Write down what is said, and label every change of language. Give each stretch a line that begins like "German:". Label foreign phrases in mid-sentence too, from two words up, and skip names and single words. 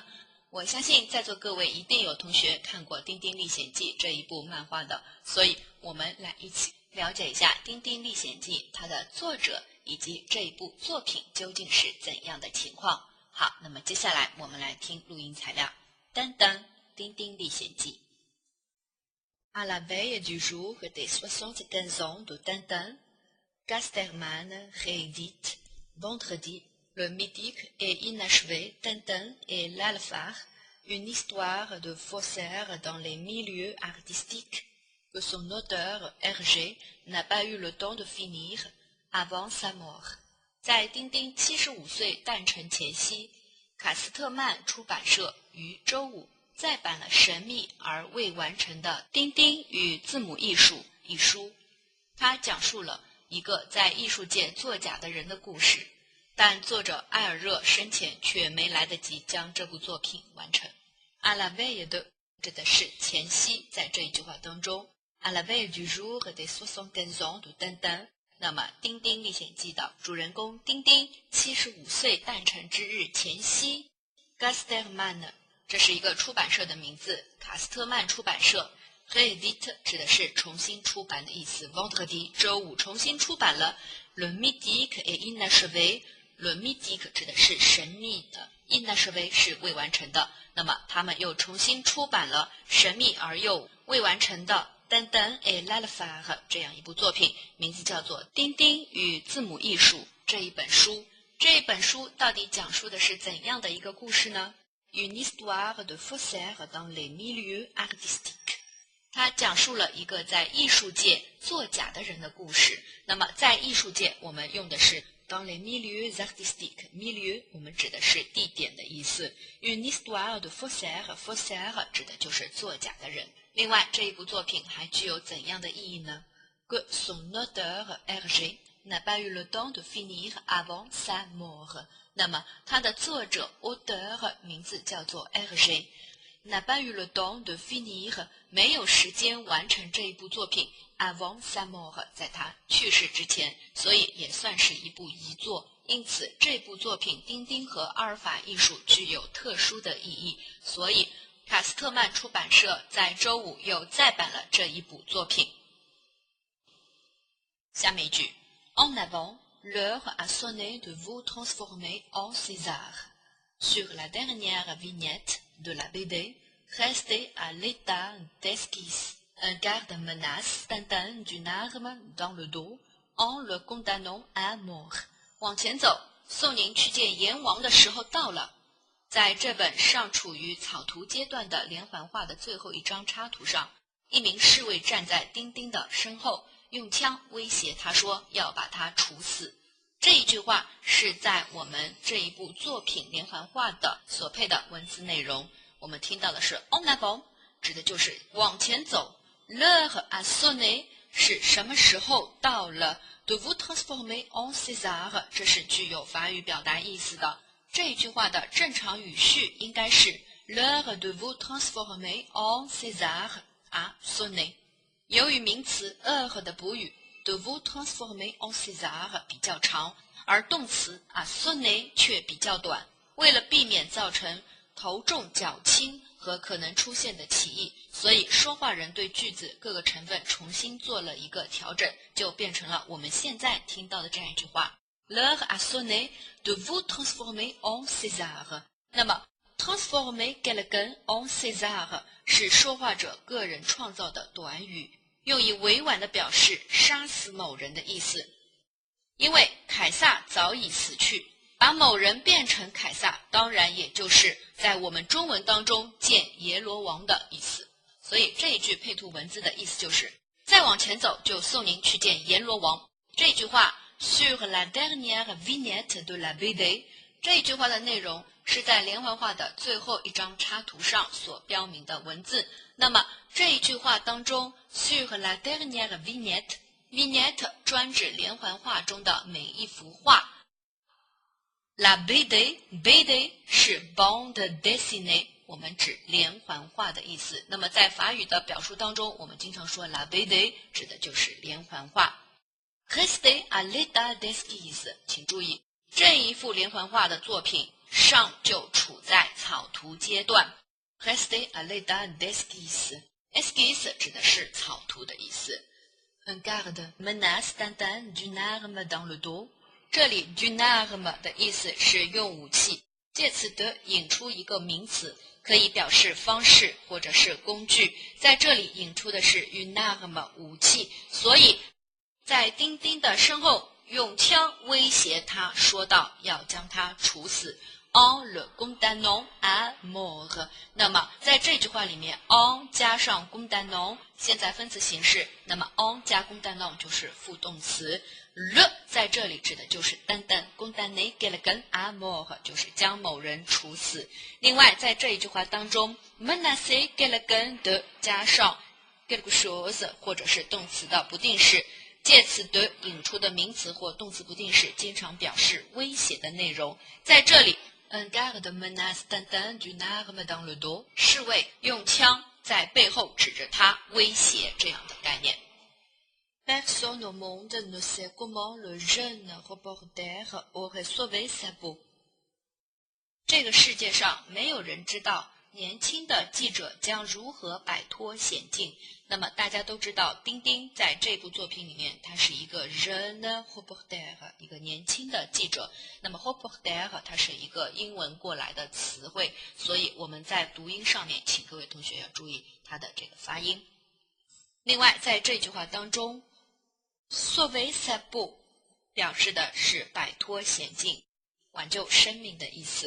Chinese: 我相信在座各位一定有同学看过《丁丁历险记》这一部漫画的，所以我们来一起了解一下《丁丁历险记》它的作者以及这一部作品究竟是怎样的情况。好，那么接下来我们来听录音材料。
French: 登登，《丁丁历险记》。À la veille du jour des 75 ans de Tintin, Casterman réédite vendredi le mythique et inachevé Tintin et l'Alphard, une histoire de faussaire dans les milieux artistiques que son auteur Hergé n'a pas eu le temps de finir avant sa mort.
Chinese: 在丁丁75岁诞辰前夕，卡斯特曼出版社于周五再版了神秘而未完成的《丁丁与字母艺术》一书。它讲述了一个在艺术界作假的人的故事，但作者埃尔热生前却没来得及将这部作品完成。
French: À la veille de
Chinese: 指的是前夕，在这一句话当中
French: À la veille du jour des 75 ans de Tintin，
Chinese: 那么《丁丁历险记》的主人公丁丁75岁诞辰之日前夕 Casterman， 这是一个出版社的名字，卡斯特曼出版社。Réédite 指的是重新出版的意思。Vendredi 周五重新出版了
French: Le mythique et inachevé。 Le mythique
Chinese: 指的是神秘的， inachevé 是未完成的。那么他们又重新出版了神秘而又未完成的 Tintin et l'Alphard 这样一部作品，名字叫做《丁丁与字母艺术》这一本书。这一本书到底讲述的是怎样的一个故事呢？
French: Une histoire de faussaire dans les milieux artistiques。
Chinese: 它讲述了一个在艺术界作假的人的故事。那么在艺术界我们用的是
French: dans les milieux artistiques，
Chinese: milieu 我们指的是地点的意思。
French: Une histoire de faussaire，
Chinese: faussaire 指的就是作假的人。另外这一部作品还具有怎样的意义呢？
French: Que son auteur Hergé n'a pas eu le temps de finir avant sa mort。
Chinese: 那么它的作者 auteur 名字叫做 Hergé，
French: n'a pas eu le temps de finir，
Chinese: 没有时间完成这一部作品
French: avant sa mort，
Chinese: 在他去世之前，所以也算是一部遗作。因此这部作品丁丁和阿尔法艺术具有特殊的意义，所以卡斯特曼出版社在周五又再版了这一部作品。下面一句
French: En avant, l'heure a sonné de vous transformer en César. Sur la dernière vignette de la BD, restez à l'état d'esquisse. Un garde menace Tintin d'une arme dans le dos en le condamnant à mort.
Chinese: 往前走，送您去见阎王的时候到了。在这本尚处于草图阶段的连环画的最后一张插图上，一名侍卫站在丁丁的身后，用枪威胁他说要把他处死。这一句话是在我们这一部作品连环画的所配的文字内容。我们听到的是
French: en avant，
Chinese: 指的就是往前走。
French: L'heure a sonné
Chinese: 是什么时候到了。
French: De vous transformer en César
Chinese: 这是具有法语表达意思的。这一句话的正常语序应该是
French: L'heure de vous transformer en César a sonné。
Chinese: 由于名词 heure 的补语
French: de vous transformer en César
Chinese: 比较长，而动词
French: a sonné
Chinese: 却比较短，为了避免造成头重脚轻和可能出现的歧义，所以说话人对句子各个成分重新做了一个调整，就变成了我们现在听到的这样一句话
French: L'heure a sonné de vous transformer en César。
Chinese: 那么
French: transformer quelqu'un en César
Chinese: 是说话者个人创造的短语，用以委婉地表示杀死某人的意思。因为凯撒早已死去，把某人变成凯撒，当然也就是在我们中文当中见阎罗王的意思。所以这一句配图文字的意思就是再往前走就送您去见阎罗王。这句话
French: sur la dernière vignette de la BD，
Chinese: 这一句话的内容是在连环画的最后一张插图上所标明的文字。那么这一句话当中
French: sur la dernière vignette
Chinese: 专指连环画中的每一幅画。
French: La BD
Chinese: 是
French: bande dessinée，
Chinese: 我们指连环画的意思。那么在法语的表述当中，我们经常说
French: La BD
Chinese: 指的就是连环画。
French: Restez à l'état d'esquisse，
Chinese: 请注意，这一幅连环画的作品尚就处在草图阶段。
French: Restez à l'état d'esquisse，
Chinese: esquisse 指的是草图的意思。
French: Un garde menace Tintin d'une arme dans le dos。
Chinese: 这里
French: d'une arme
Chinese: 的意思是用武器，借此的引出一个名词，可以表示方式或者是工具。在这里引出的是
French: une arme
Chinese: 武器，所以在丁丁的身后用枪威胁他，说道要将他处死。
French: En le condamnant à mort。
Chinese: 那么在这句话里面 en 加上 condamnant 现在分词形式，那么 en 加 condamnant 就是副动词。le 在这里指的就是单单
French: condamner quelqu'un à mort
Chinese: 就是将某人处死。另外在这一句话当中
French: menacer quelqu'un de
Chinese: 加上
French: quelque chose
Chinese: 或者是动词的不定式，借此的引出的名词或动词不定式经常表示威胁的内容。在这里
French: Un garde menace Tintin d'une arme dans le dos，
Chinese: 是为用枪在背后指着他威胁这样的概念。
French: Personne au monde ne sait comment le jeune reporter aurait sauvé sa peau。
Chinese: 这个世界上没有人知道年轻的记者将如何摆脱险境。那么大家都知道，丁丁在这部作品里面，他是一个
French: jeune reporter，
Chinese: 一个年轻的记者。那么 reporter 它是一个英文过来的词汇，所以我们在读音上面，请各位同学要注意它的这个发音。另外，在这句话当中
French: sauver sa peau
Chinese: 表示的是摆脱险境、挽救生命的意思。